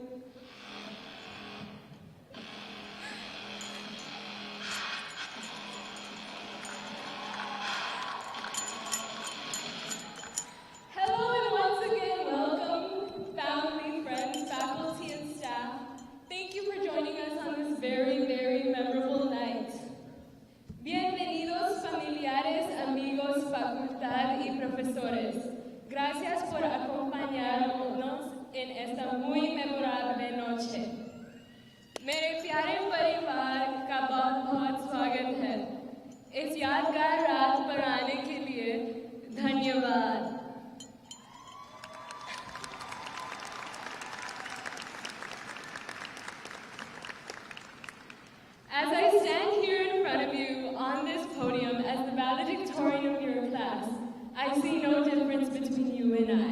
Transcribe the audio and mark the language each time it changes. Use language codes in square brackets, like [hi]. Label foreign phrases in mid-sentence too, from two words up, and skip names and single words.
[en] Hello and once again, welcome, family, friends, faculty, and staff. Thank you for joining us on this very, very memorable night. [es] Bienvenidos, familiares, amigos, facultad y profesores. Gracias por acompañarnos en esta muy memorable noche. [hi] मेरे प्यारे परिवार का बहुत-बहुत स्वागत है। इस यादगार रात पर आने के लिए धन्यवाद। [en] As I stand here in front of you on this podium as the valedictorian of your class, I see no difference between you and I.